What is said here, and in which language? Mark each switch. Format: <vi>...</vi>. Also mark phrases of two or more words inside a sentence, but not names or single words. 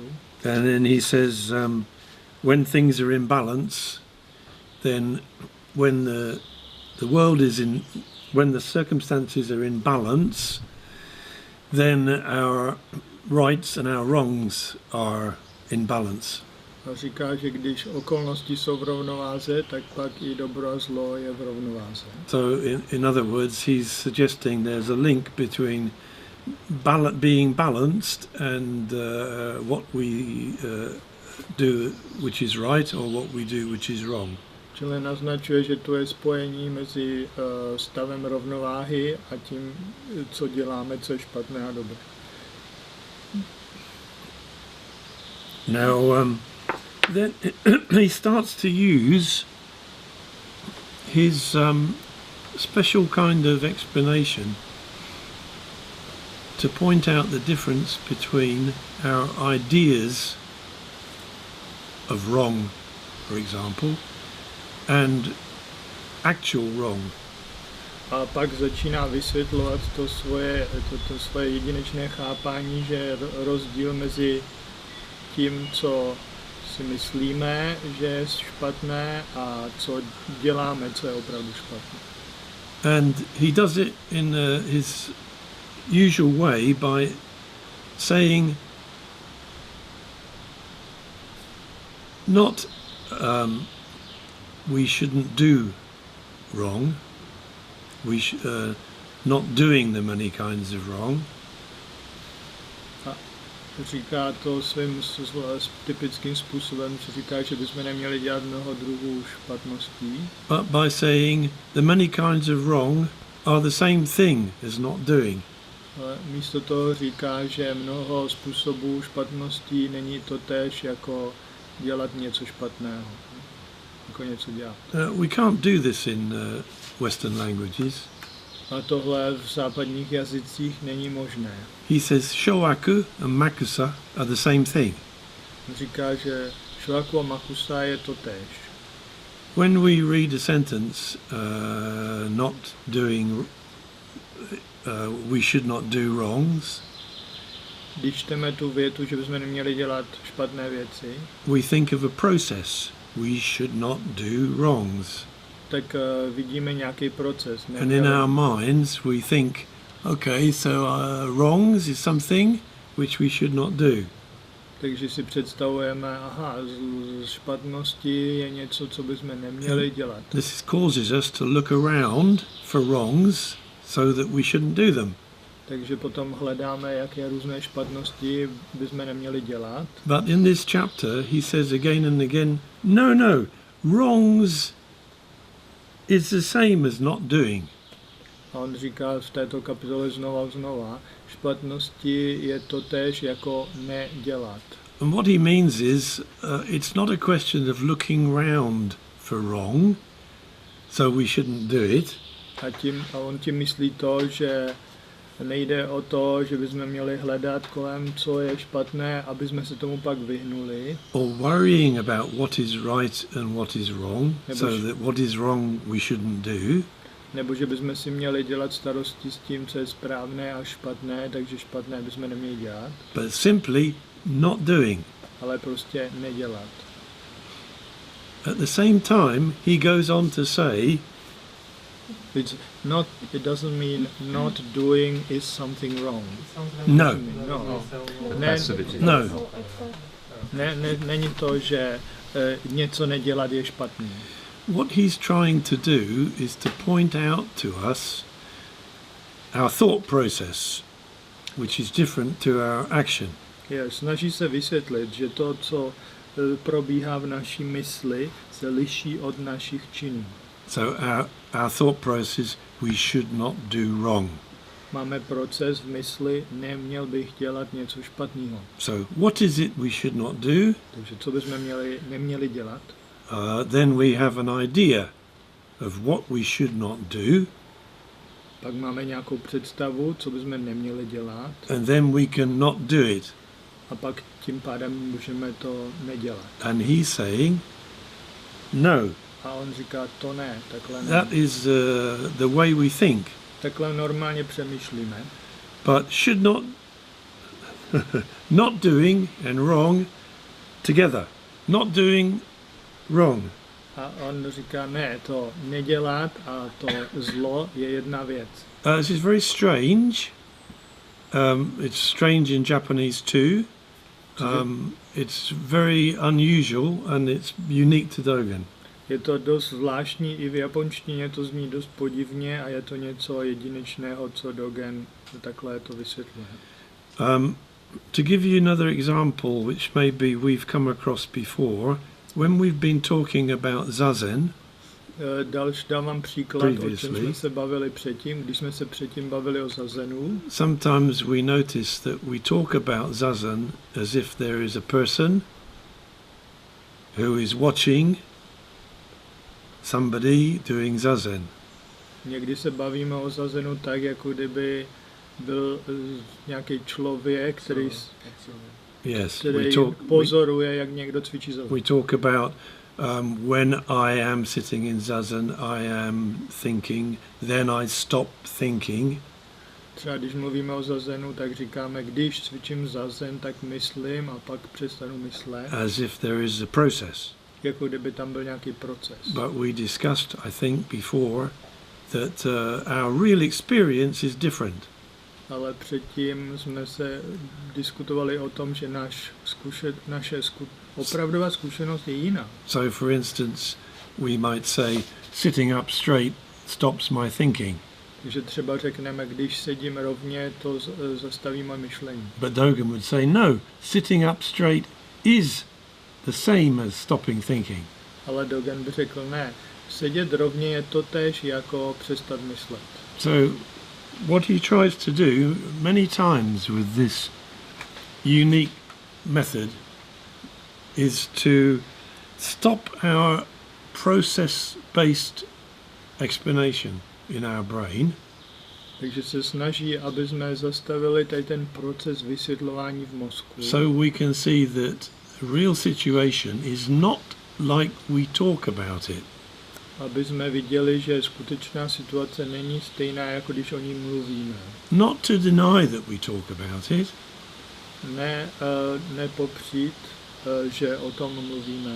<en>And then he says, when things are in balance, then when the circumstances are in balance, then our rights and our wrongs are in balance.</en> <cs>A říká, že když okolnosti jsou v rovnováze, tak pak i dobro a zlo je v rovnováze.</cs> <en>So in other words, he's suggesting there's a link between being balanced and what we do which is right or what we do which is wrong.</en> <cs>Čili naznačuje, že tu je spojení mezi stavem rovnováhy a tím, co děláme, co je špatné a dobré.</cs> <en>Now, then he starts to use his special kind of explanation to point out the difference between our ideas of wrong, for example, and actual wrong.</en> <cs>A pak začíná vysvětlovat to svoje jedinečné chápání, že je rozdíl mezi tím, co si myslíme, že je špatné, a co děláme, co je opravdu špatné.</cs> <en>And he does it in his usual way by saying not we shouldn't do wrong, not doing the many kinds of wrong.</en> <cs>Říká to svým typickým způsobem, co říká, že bychom neměli dělat mnoho druhů špatností.</cs> <en>But by saying the many kinds of wrong are the same thing as not doing.</en> <cs>Ale místo toho říká, že mnoho způsobů špatností není to též jako dělat něco špatného, jako něco dělat.</cs> <en>We can't do this in Western languages.</en> <cs>A tohle v západních jazycích není možné.</cs> <en>He says showaku and makusa are the same thing.</en> <cs>Říká, že showaku a makusa je to též.</cs> <en>When we read a sentence, not doing, we should not do wrongs.</en> <cs>Když čteme tu větu, že bychom neměli dělat špatné věci,</cs> <en>we think of a process. We should not do wrongs.</en> <cs>Tak vidíme nějaký proces.</cs> <en>And in our minds we think, okay, so wrongs is something which we should not do.</en> <cs>Takže si představujeme, aha, špatnosti je něco, co bychom neměli dělat.</cs> <en>This causes us to look around for wrongs so that we shouldn't do them.</en> <cs>Takže potom hledáme, jaké různé špatnosti bychom neměli dělat.</cs> <en>But in this chapter he says again and again, no, wrongs is the same as not doing.</en> <cs>A on říká v této kapitole znova, špatnosti je to též jako nedělat.</cs> <en>And what he means is, it's not a question of looking round for wrong, so we shouldn't do it.</en> <cs>A on tím myslí to, že nejde o to, že bychom měli hledat kolem, co je špatné, aby jsme se tomu pak vyhnuli.</cs> <en>Or worrying about what is right and what is wrong, so that what is wrong we shouldn't do.</en> <cs>Nebo že bychom si měli dělat starosti s tím, co je správné a špatné, takže špatné bychom neměli dělat.</cs> <en>But simply not doing.</en> <cs>Ale prostě nedělat.</cs> <en>At the same time, he goes on to say, it doesn't mean not doing is something wrong. No.</en> <cs>Není to, že něco nedělat je špatný.</cs> <en>What he's trying to do is to point out to us our thought process, which is different to our action.</en> <cs>Snaží se vysvětlit, že to, co probíhá v naší mysli, se liší od našich činů.</cs> <en>So our thought process, we should not do wrong.</en> <cs>Máme proces v mysli, neměl bych dělat něco špatného.</cs> <en>So what is it we should not do?</en> <cs>Takže co bychom neměli dělat?</cs> <en>Then we have an idea of what we should not do.</en> <cs>Pak máme nějakou představu, co bychom neměli dělat.</cs> <en>And then we can not do it.</en> <cs>A pak tím pádem můžeme to nedělat.</cs> <en>And he's saying, no.</en> <cs>A on říká, to ne, takhle ne.</cs> <en>That is the way we think.</en> <cs>Takhle normálně přemýšlíme.</cs> <en>But should not, not doing and wrong together. Not doing wrong.</en> <cs>A on říká, ne, to nedělat a to zlo je jedna věc.</cs> <en>This is very strange It's strange in Japanese too. It's very unusual and it's unique to Dogen.</en> <cs>Je to dost zvláštní, i v japonštině to zní dost podivně a je to něco jedinečného, co Dogen takhle to vysvětluje.</cs> <en>To give you another example, which maybe we've come across before, when we've been talking about zazen,</en> <cs>Dám vám příklad, o čem jsme se bavili předtím, když jsme se předtím bavili o zazenu.</cs> <en>Sometimes we notice that we talk about zazen as if there is a person who is watching somebody doing zazen.</en> <cs>Někdy se bavíme o zazenu tak, jako kdyby byl nějaký člověk, který pozoruje, jak někdo cvičí zazen.</cs> <en>We talk about when I am sitting in zazen, I am thinking, then I stop thinking.</en> <cs>Třeba když mluvíme o zazenu, tak říkáme, když cvičím zazen, tak myslím a pak přestanu myslet.</cs> <en>As if there is a process.</en> <cs>Jako kdyby tam byl nějaký proces.</cs> <en>But we discussed, I think, before that our real experience is different.</en> <cs>Ale předtím jsme se diskutovali o tom, že naše opravdová zkušenost je jiná.</cs> <en>So, for instance, we might say, sitting up straight stops my thinking.</en> <cs>Takže třeba řekneme, když sedím rovně, to zastaví moje myšlení.</cs> <en>But Dogen would say, no, sitting up straight is the same as stopping thinking.</en> <cs>Ale Dogen by řekl, ne, sedět rovně je totéž jako přestat myslet.</cs> <en>So, what he tries to do many times with this unique method is to stop our process-based explanation in our brain.</en> <cs>Takže se snaží, aby jsme zastavili tady ten proces vysvětlování v mozku.</cs> <en>So we can see that the real situation is not like we talk about it.</en> <cs>Aby jsme viděli, že skutečná situace není stejná, jako když o ní mluvíme.</cs> <en>Not to deny that we talk about it.</en> <cs>Nepopřít, že o tom mluvíme.</cs>